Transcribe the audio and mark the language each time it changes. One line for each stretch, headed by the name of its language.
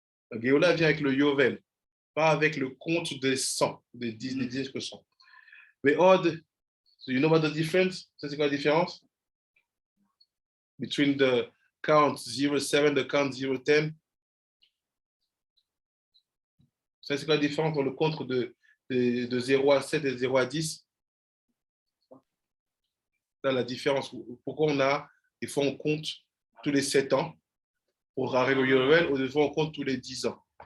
French: La Géoula vient avec le Yovel, pas avec le compte des 100, des 10%.
English: Mais odd, so you know what the difference?
French: C'est quoi la différence?
English: Between the count 0,7, the count 0,10.
French: C'est quoi la différence entre le compte de 0 à 7 et 0 à 10? C'est la différence. Pourquoi des fois on compte tous les 7 ans pour arriver au Yovel, ou des fois on compte tous les 10 ans.